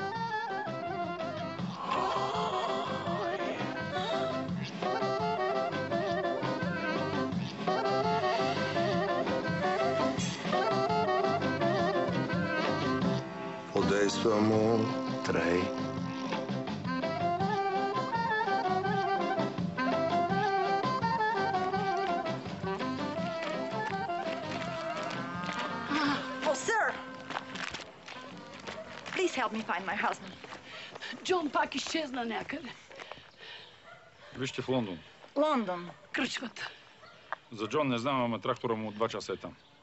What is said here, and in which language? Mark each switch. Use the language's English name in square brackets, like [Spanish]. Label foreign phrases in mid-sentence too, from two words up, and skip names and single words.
[Bulgarian] Подейства му. Трей. [English] Oh, sir! Please help me find my husband. [Bulgarian] Джон пак изчезна някъде. Вижте в Лондон. Лондон. Кръчвата. За Джон не знам, ама трактора му 2 часа е там.